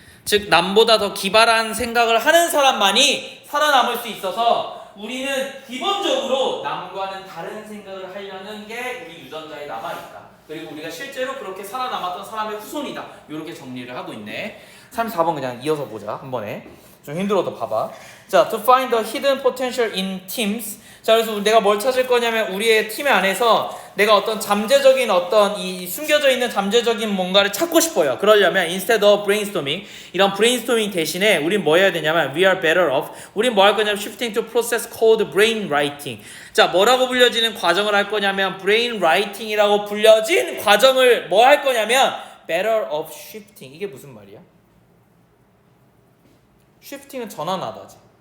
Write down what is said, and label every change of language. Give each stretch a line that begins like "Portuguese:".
Korean: 즉 남보다 더 기발한 생각을 하는 사람만이 살아남을 수 있어서 우리는 기본적으로 남과는 다른 생각을 하려는 게 우리 유전자에 남아있다. 그리고 우리가 실제로 그렇게 살아남았던 사람의 후손이다. 이렇게 정리를 하고 있네. 34번 그냥 이어서 보자. 한 번에. 좀 힘들어도 봐봐.
English: 자, to find the hidden potential in teams.
Korean: 자, 그래서 내가 뭘 찾을 거냐면 우리의 팀 안에서 내가 어떤 잠재적인 어떤 이 숨겨져 있는 잠재적인 뭔가를 찾고 싶어요. 그러려면
English: instead of brainstorming,
Korean: 이런 brainstorming 대신에 우린 뭐 해야 되냐면
English: we are better off.
Korean: 우린 뭐 할 거냐면
English: shifting to process called brain writing.
Korean: 자, 뭐라고 불려지는 과정을 할 거냐면 brain writing이라고 불려진 과정을 뭐 할 거냐면
English: better off shifting.
Korean: 이게 무슨 말이야? shifting은 전환하다지.